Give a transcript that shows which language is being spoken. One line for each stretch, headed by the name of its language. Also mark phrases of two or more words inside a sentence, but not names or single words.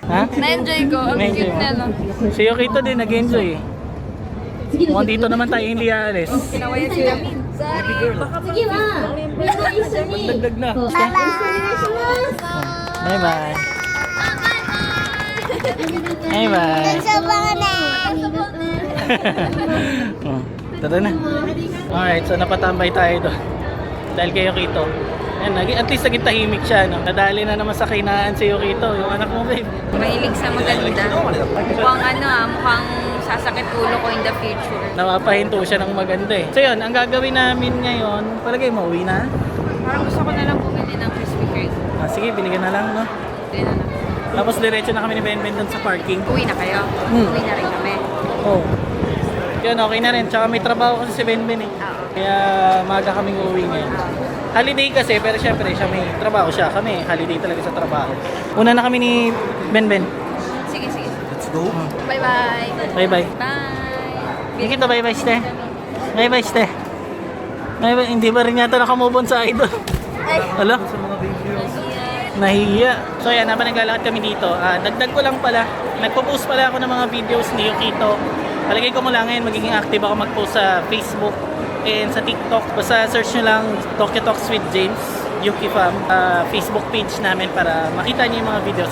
Filipino: Na-enjoy ko. Ang Na-enjoy cute mo? na, no? Si Yukito din, nag-enjoy eh.
Japanese: 次の
Filipino: Mukhang dito naman tayo hindi aalis. Kinawayan si Yamin.
Japanese: 次はみんな一緒に
Filipino: Dagdag na.
Japanese: こうよろしくお願いします
English: Bye-bye. Bye-bye.
Filipino: Oh, tara na. Alright, so napatambay tayo doon. Dahil kay Yukito. Yan, at least naging tahimik siya. No? Nadali na naman sa kainaan si Yukito. Yung anak mo, babe. Mahilig sa maganda. Mukhang sasakit ulo ko
English: in the future.
Filipino: Napapahinto siya ng maganda eh. So yun, ang gagawin namin ngayon, palagay mo, uwi na? Parang gusto ko na lang bumili ng Krispy Kreme. Ah, sige, binigyan na lang, no? Hindi na lang. Tapos diretso na kami ni Benben doon sa parking. Uwi na kayo? Uwi na rin kami. Oh. Yun, okay na rin. Tsaka may trabaho kasi si Benben eh. Kaya maga kaming uuwi ngayon. Holiday kasi, pero syempre siya may trabaho siya. Kami, holiday talaga sa trabaho. Una na kami ni Benben. Sige, sige.
English: Bye-bye. Bye-bye. Bye!
Filipino: Hindi kita bye-bye, ste. Bye-bye, ste. Bye-bye. Hindi ba rin yata nakamove on sa idol? Hala? Nahiya. So yan, habang naglalakad kami dito, dagdag ko lang pala, nagpo-post pala ako ng mga videos ni Yukito. Palagay ko mula ngayon, magiging active ako mag-post sa Facebook and sa TikTok. Basta search nyo lang Tokyo Talks with James, Yuki Fam, Facebook page namin para makita niyo yung mga videos.